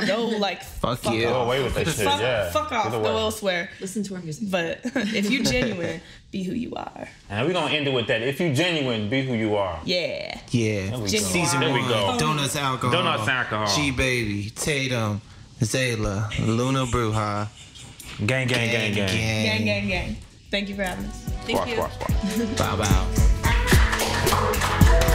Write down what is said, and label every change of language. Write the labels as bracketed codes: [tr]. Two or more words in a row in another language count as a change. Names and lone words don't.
[en] Go, like, fuck you. Go away with that shit, yeah. Fuck off. Go elsewhere. Listen to our music. But if you genuine, be who you are. And we're going to end it with that. If you genuine, be who you are. Yeah. Yeah. Season 1. Donuts, alcohol. Donuts, alcohol. G-Baby, Tatum, Xzela, Luna Bruja. Gang, gang, gang, gang. Gang, gang, gang. Thank you for having us. Thank you. Bow, bow.